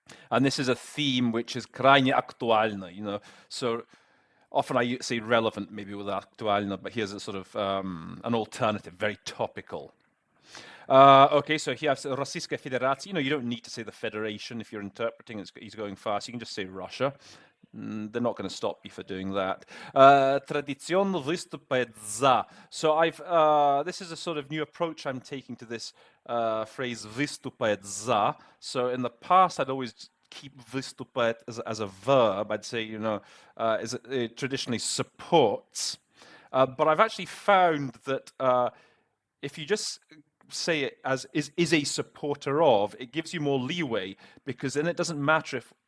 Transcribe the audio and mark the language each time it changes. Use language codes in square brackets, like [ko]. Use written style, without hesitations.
[en] And this is a theme which is [ru] крайне актуально, [en] So often I say relevant maybe with актуально, but here's a sort of an alternative, very topical. Okay, so here I've said [ru] Российская Федерация. [en] You don't need to say the federation if you're interpreting. He's going fast. You can just say Russia. They're not going to stop you for doing that. [ru] Традиционно выступает за. [en] So this is a sort of new approach I'm taking to this phrase [ru] выступает за. [en] So in the past, I'd always keep выступает as a verb. I'd say, it traditionally supports. But I've actually found that if you just say it as is a supporter of, it gives you more leeway, because then it doesn't matter if